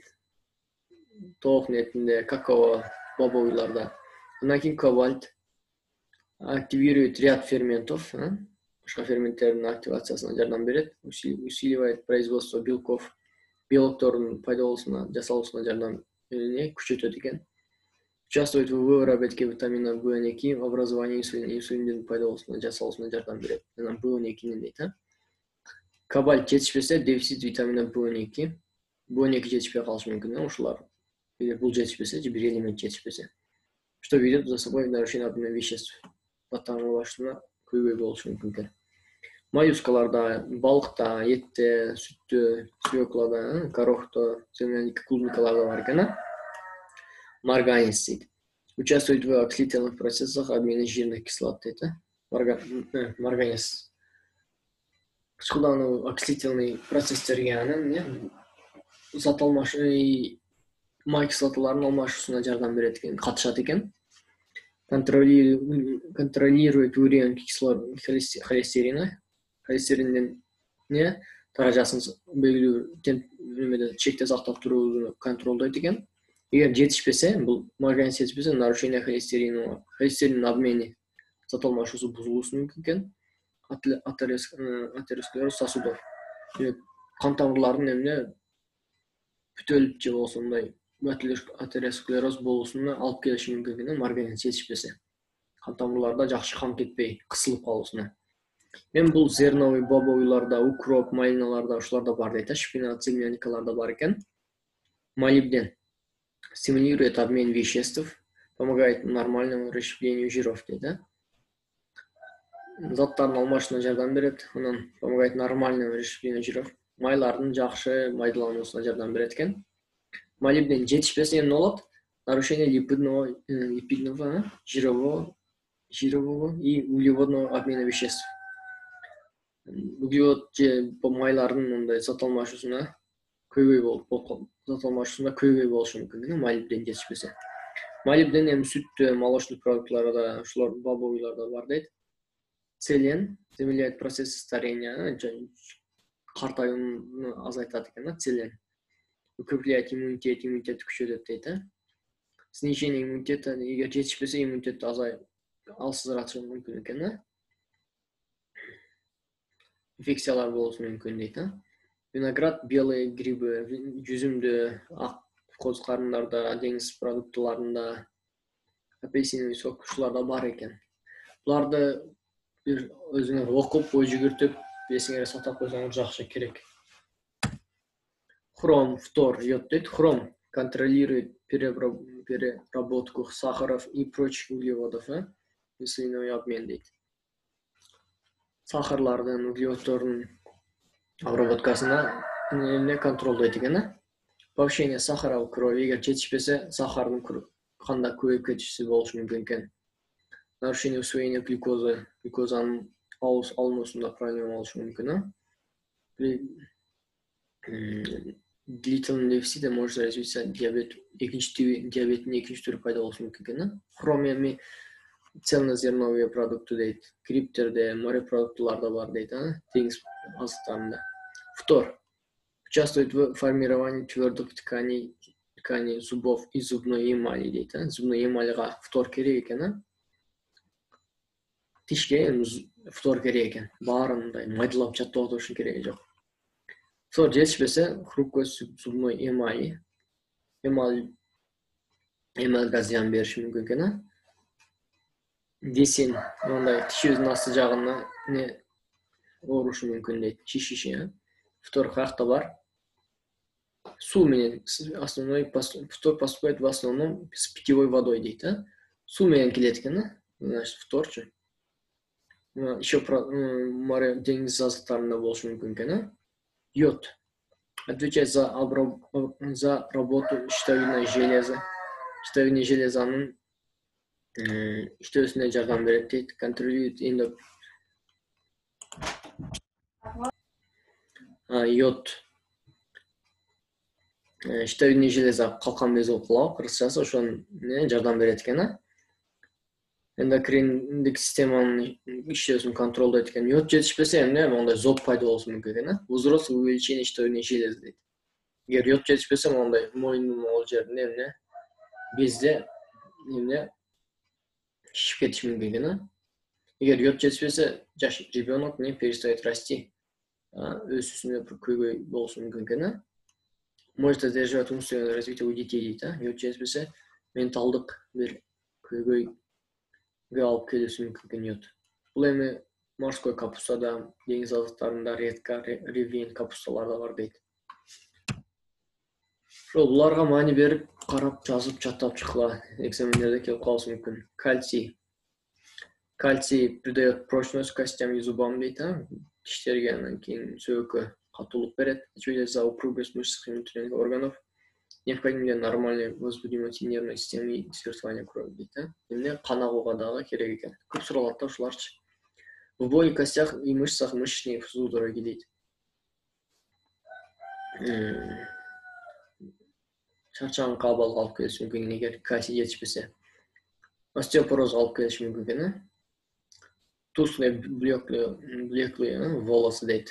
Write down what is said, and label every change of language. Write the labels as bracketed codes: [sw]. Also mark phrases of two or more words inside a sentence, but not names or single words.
[ky] Тоок этинде, какао, бобовыйларда. Андан кийин кобальт [ru] активирует ряд ферментов, [ky] башка ферменттердин активациясына жардам берет, [ru] усиливает производство белков, [ky] белоктордун пайда болуусуна, жасалуусуна жардам күчөтөт экен. [ru] Участвует в выработке витамина B12, в образовании [ky] инсулиндин пайда болуусуна, жасалуусуна жардам берет. B12 дейт. Кобальт жетишпесе [ru] дефицит витамина B12. [ky] B12 жетишпей калышы мүмкүн, ушулар. Эгер бул жетишпесе, же бир элемент жетишпесе, [ru] что ведет за собой нарушение обмена веществ. [ky] Батаңылашына көйгөй болушу мүмкүн экен. Моллюскаларда, балыкта, этте, сүттө, свеклада, горохто, земляника, клубникаларда бар экен. Марганец дейт. [ru] Участвует в окислительных процессах обмена жирных кислот дейт. [ky] Марганец. Кычкылдануу окислительный процесстерге зат алмашу май кислоталарынын алмашуусуна жардам берет экен, катышат экен. [ru] Контролирует уровень холестерина. [ky] Холестериндин даражасын белгилүү чекте сактап турууну контролдойт экен. Эгер жетишпесе, бул организм жетишпесе, [ru] нарушение холестерина, [ky] холестерин обмени зат алмашуусу бузулушу мүмкүн экен. [ru] Атеросклероз сосудов. [ky] Кан тамырларынын бүтөлүп же болбосо мындай атеросклероз болуусуна алып келиши мүмкүн экен, организм жетишпесе. Кан тамырларда жакшы кан кетпей, кысылып калуусуна. Эми бул зерновый бобовыйларда, укроп, малиналарда, ушуларда бар дейт, шпинат, земляникаларда бар экен. [ru] Молибден стимулирует обмен веществ, помогает нормальному расщеплению жиров, [ky] дейт. Заттардын алмашууна жардам берет, анан [ru] помогает нормальному расщеплению жиров. [ky] Майлардын жакшы майдалануусуна жардам берет экен. Молибден жетишпесе эмне болот? [ru] Нарушение липидного, жирового и углеводного обмена веществ. [ky] Углевод же майлардын мындай зат алмашуусуна көйгөй болушу мүмкүн, молибден жетишпесе. Молибден эми сүттө, молочный продуктларда, ушулар бобовыйларда бар дейт. [ru] Селен замедляет процесс старения, [ky] картаюуну азайтат экен, [ru] селен. Укрепляет иммунитет [ky] күчөтөт дейт. [ru] Снижение иммунитета, [ky] эгер жетишпесе, иммунитет алсызырашы мүмкүн экен. Инфекциялар болушу мүмкүн дейт. [ru] Виноград, белые грибы, [ky] жүзүмдө, ак коз карындарда, деңиз продуктыларында, [ru] апельсиновый сок, [ky] ушуларда бар экен. Буларды бир өзүңөр окуп, ой жүгүртүп, эсиңерге сактап койсоңуз жакшы, керек. Хром, фтор, йод дейт. [ru] Хром контролирует переработку сахаров и прочих углеводов, весельной обмен дейт. [ky] Сахарлардын, углеводдордун обработкасына контролдойт экен. [ru] Повышение сахара в крови, [ky] эгер жетишпесе, сахардын канда көбөйүп кетиши болушу мүмкүн экен. [ru] Нарушение усвоения глюкозы, [ky] глюкозанын алынуусунда проблема болушу мүмкүн. [ru] При длительном дефиците может развиться диабет, [ky] диабеттин экинчи түрү пайда болушу мүмкүн экен. Хром эми [ru] цельнозерновые продукты [ky] дейт. Криптерде, морепродуктыларда бар дейт, деңиз азыктарында. [ru] Фтор участвует в формировании твердых тканей зубов и зубной эмали дейт. [ky] Зубной эмальга фтор керек экен. Тишке фтор керек экен. Баарын мындай майдалап жаттап отурушун кереги жок. Фтор жетишпесе, [ru] хрупкость зубной [ky] эмальга зыян бериши мүмкүн экен. Десин, мындай тишибиздин асты жагына оорушу мүмкүн дейт, шишиши. Фтор каякта бар? Суу менен, [ru] фтор поступает в основном с питьевой водой дейт. [ky] Суу менен келет экен, значит, фторчу. Еще море деңиз азыктарында болушу мүмкүн экен. [ru] Йод отвечает за работу щитовидной железы. [ky] Щитовидный железанын иштөөсүнө жардам берет дейт. Контролирует йод щитовидный железа калкан без окулау, кыргызчасы ошонун жардам берет экен. Эндокриндик системанын иштөөсүн контролдойт экен. Йод жетишпесе, мондай зоб пайда болушу мүмкүн экен. [ru] Возрост увеличение щитовидной железы [ky] дейт. Эгер йод жетишпесе, мондай мойнунун могул жеринде безде шишип кетиши мүмкүн экен. Эгер йод жетишпесе, жаш [ru] ребенок перестает расти. [ky] Өсүүсүнө көйгөй болушу мүмкүн экен. [ru] Может задерживать умственное развитие у детей дейт. [ky] Йод жетишпесе, менталдык бир көйгөйгө алып келиши мүмкүн экен йод. Бул эми морской капустада, деңиз азыктарында, редька, ревень капусталарда бар дейт. Буларга маани берип, карап, жазып, жаттап чыккыла, экзамендерде келип калышы мүмкүн. [ru] Кальций придает прочность костям и зубам дейт. [ky] Тиштерге анан кийин сөөгкө катуулук берет. [ru] Отвечает за упругость мышц и внутренних органов. Необходим для нормальной возбудимости нервной системы и сыртывания крови дейт. [ky] Кан агууга дагы керек экен. Көп суралат да ушуларчы. [ru] В боли, костях и мышцах мышечные судороги дейт. [ky] чарчаган кабалга алып келиши мүмкүн эгер кальций жетишпесе. Остеопорозго алып келиши мүмкүн экен. [ru] Тусклые блеклые волосы дейт.